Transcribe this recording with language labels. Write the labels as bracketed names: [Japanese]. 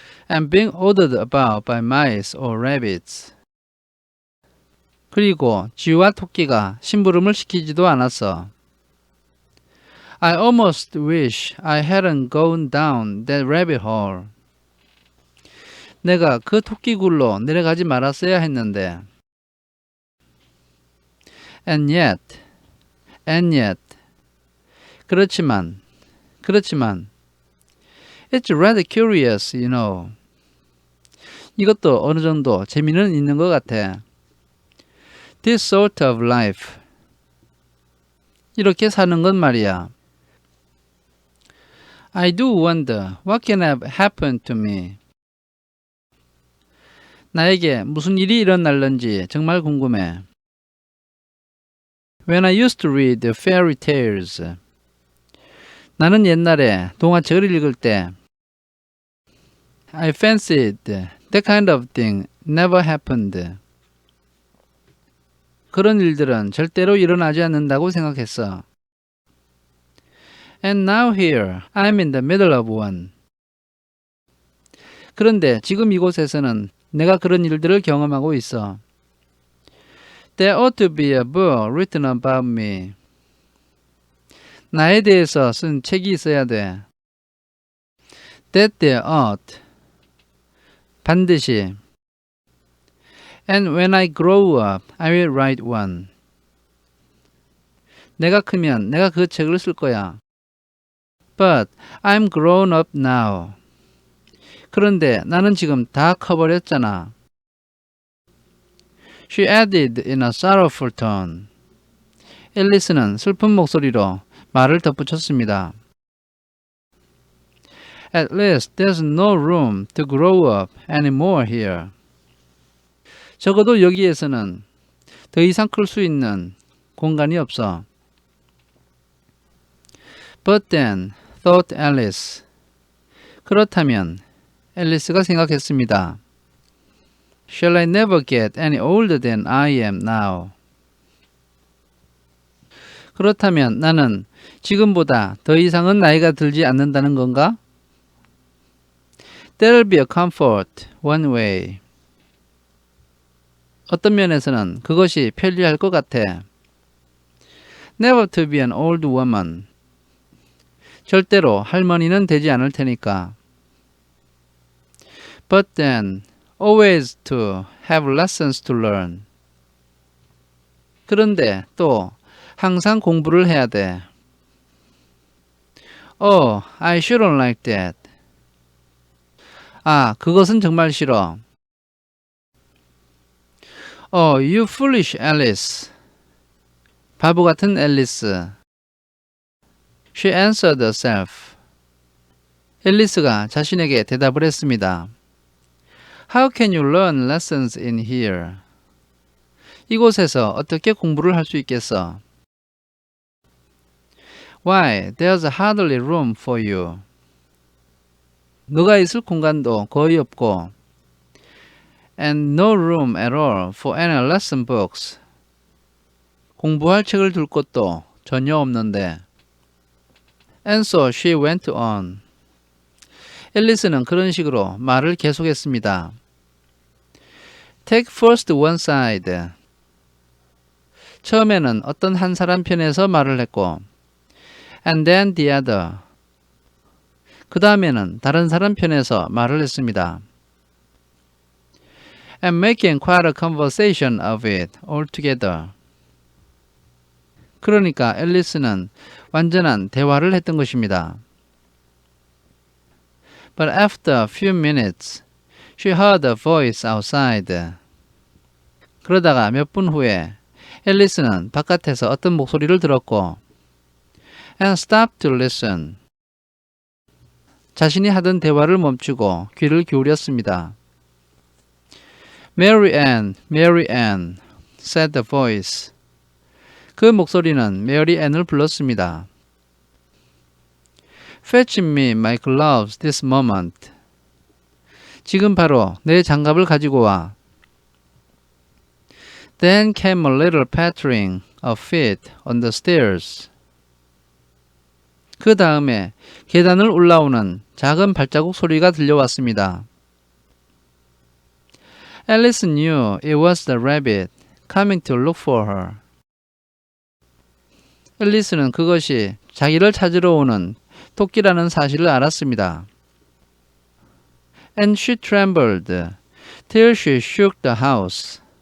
[English] And being ordered about by mice or rabbits. [Korean] 그리고 쥐와 토끼가 심부름을 시키지도 않았어. [English] I almost wish I hadn't gone down that rabbit hole. [Korean] 내가 그 토끼굴로 내려가지 말았어야 했는데. [English] And yet. [Korean] 그렇지만. [English] It's rather curious, you know. [Korean] 이것도 어느 정도 재미는 있는 것 같아. [English] This sort of life. [Korean] 이렇게 사는 건 말이야. [English] I do wonder what can have happened to me. [Korean] 나에게 무슨 일이 일어날는지 정말 궁금해. [English] When I used to read fairy tales. [Korean] 나는 옛날에 동화책을 읽을 때 [English] I fancied that kind of thing never happened. [Korean] 그런 일들은 절대로 일어나지 않는다고 생각했어. [English] And now here, I'm in the middle of one. [Korean] 그런데 지금 이곳에서는 내가 그런 일들을 경험하고 있어. [English] There ought to be a book written about me. [Korean] 나에 대해서 쓴 책이 있어야 돼. [English] That there ought. [Korean] 반드시. [English] And when I grow up, I will write one. [Korean] 내가 크면 내가 그 책을 쓸 거야. [English] But I'm grown up now. [Korean] 그런데 나는 지금 다 커버렸잖아. [English] She added in a sorrowful tone. [Korean] 앨리스는 슬픈 목소리로 말을 덧붙였습니다. [English] At least there's no room to grow up anymore here. [Korean] 적어도 여기에서는 더 이상 클 수 있는 공간이 없어. [English] But then, thought Alice. [Korean] 그렇다면 앨리스가 생각했습니다. [English] Shall I never get any older than I am now? [Korean] 그렇다면 나는 지금보다 더 이상은 나이가 들지 않는다는 건가? [English] There'll be a comfort one way. [Korean] 어떤 면에서는 그것이 편리할 것 같아. [English] Never to be an old woman. [Korean] 절대로 할머니는 되지 않을 테니까. [English] But then, always to have lessons to learn. [Korean] 그런데 또 항상 공부를 해야 돼. [English] Oh, I shouldn't like that. [Korean] 아, 그것은 정말 싫어. [English] Oh, you foolish Alice. [Korean] 바보 같은 앨리스. [English] She answered herself. [Korean] 앨리스가 자신에게 대답을 했습니다. [English] How can you learn lessons in here? [Korean] 이곳에서 어떻게 공부를 할 수 있겠어? [English] Why, there's hardly room for you. [Korean] 너가 있을 공간도 거의 없고 [English] and no room at all for any lesson books. [Korean] 공부할 책을 둘 곳도 전혀 없는데. [English] And so she went on. [Korean] 앨리스는 그런 식으로 말을 계속했습니다. [English] Take first one side. [Korean] 처음에는 어떤 한 사람 편에서 말을 했고 [English] and then the other. [Korean] 그 다음에는 다른 사람 편에서 말을 했습니다. [English] And making quite a conversation of it altogether. [Korean] 그러니까 앨리스는 완전한 대화를 했던 것입니다. [English] But after a few minutes, she heard a voice outside. [Korean] 그러다가 몇 분 후에 앨리스는 바깥에서 어떤 목소리를 들었고 [English] and stopped to listen. [Korean] 자신이 하던 대화를 멈추고 귀를 기울였습니다. [English] Mary Ann, said the voice. [Korean] 그 목소리는 메리 앤을 불렀습니다. [English] Fetch me my gloves this moment. [Korean] 지금 바로 내 장갑을 가지고 와. [English] Then came a little pattering of feet on the stairs. [Korean] 그 다음에 계단을 올라오는 작은 발자국 소리가 들려왔습니다. [English] Alice knew it was the rabbit coming to look for her. [Korean] 앨리스는 그것이 자기를 찾으러 오는 토끼라는 사실을 알았습니다. [English] And she trembled till she shook the house.